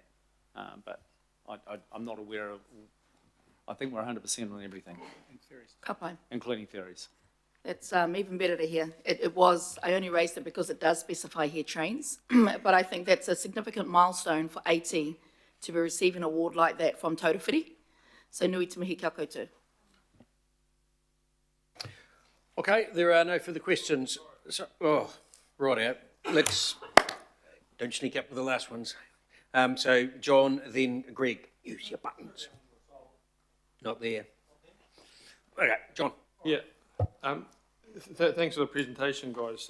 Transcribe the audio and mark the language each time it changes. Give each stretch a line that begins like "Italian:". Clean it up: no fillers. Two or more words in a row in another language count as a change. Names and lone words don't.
English: But I'm not aware of. I think we're 100% on everything,
Māori: Ka pai.
English: including ferries. It's even better to hear. It was, I only raised it because it does specify here trains, but I think that's a significant milestone for AT to be receiving an award like that from Taurewhiri.
Māori: So nui te mihi kia koutou.
English: Okay, there are no further questions. So, right out. Let's, don't sneak up with the last ones. So John, then Greg, use your buttons. Not there. Okay, John. Yeah. Thanks for the presentation, guys.